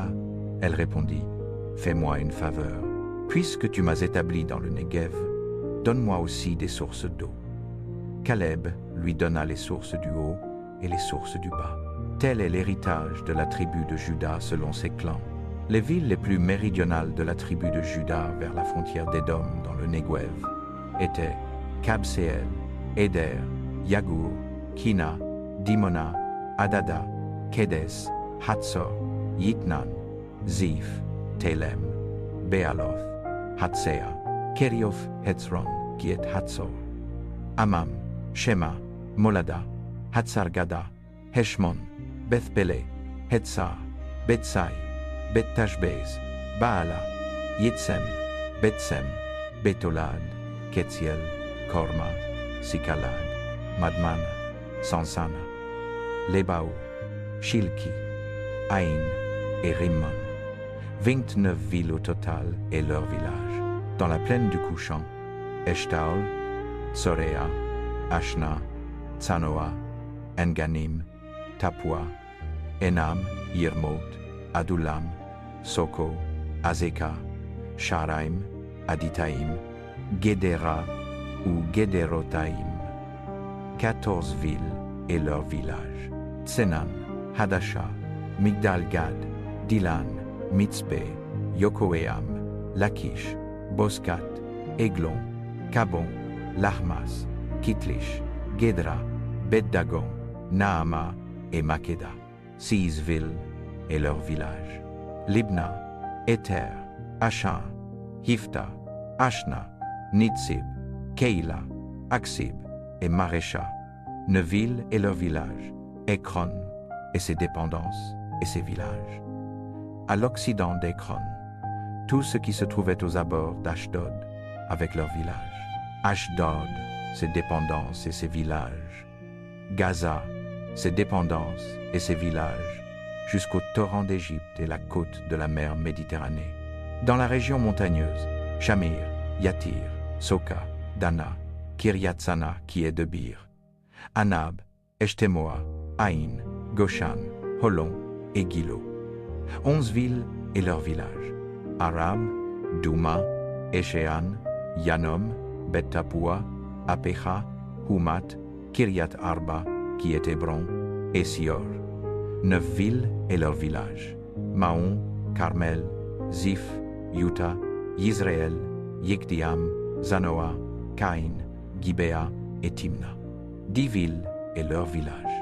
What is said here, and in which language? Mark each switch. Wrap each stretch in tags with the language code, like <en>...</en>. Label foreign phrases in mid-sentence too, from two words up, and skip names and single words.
<fr>Elle répondit, « Fais-moi une faveur. Puisque tu m'as établi dans le Negev, donne-moi aussi des sources d'eau. » Caleb lui donna les sources du haut et les sources du bas. Tel est l'héritage de la tribu de Juda selon ses clans. Les villes les plus méridionales de la tribu de Juda vers la frontière d'Édom dans le Negev étaient Kabseel, Éder, Yagur, Kina, Dimona, Adada, Kedes, Hatzor, Yitnan, Ziph, Telem, Bealoth, Hatsea, Kerioth Hetzron, qui est Hatzor, Amam, Shema, Molada, Hatzargada, Heshmon, Beth-Pelé, Hetzar, Bethsai, Beth-Tashbez, Baala, Yitzem, Bethsem, Betolad, Ketziel, Korma, Sikalag, Madmana, Sansana, Lebao, Shilki, Aïn et Rimmon. 29 villes au total et leurs villages. Dans la plaine du Couchant, Eshtaol, Sorea, Ashna, Tsanoa, Enganim, Tapua, Enam, Yirmot, Adulam, Soko, Azeka, Sharaim, Aditaim, Gedera ou Gederotaim. 14 villes et leurs villages. Tsenan, Hadasha, Migdal-Gad, Dilan, Mitzpe, Yokoeam, Lachish, Boscat, Eglon, Cabon, Larmas, Kitlish, Guédra, Bet-Dagon, Naama et Makeda, 6 villes et leurs villages. Libna, Éther, Achan, Hifta, Ashna, Nitzib, Keila, Aksib et Marécha, 9 villes et leurs villages, Ekron et ses dépendances et ses villages. À l'occident d'Ekron, tout ce qui se trouvait aux abords d'Ashdod avec leurs villages. Ashdod, ses dépendances et ses villages. Gaza, ses dépendances et ses villages, jusqu'au torrent d'Égypte et la côte de la mer Méditerranée. Dans la région montagneuse, Shamir, Yatir, Soka, Dana, Kiryat-Sana qui est de Bir, Anab, Eshtemoa, Aïn, Goshan, Holon et Gilo. 11 villes et leurs villages. Arab, Douma, Eshéan, Yanom, Bet-Tapua, Apecha, Humat, Kiryat Arba, qui est Hébron, et Sior. 9 villes et leurs villages. Maon, Carmel, Ziph, Yuta, Yisraël, Yikdiam, Zanoa, Caïn, Gibéa et Timna. 10 villes et leurs villages.</fr>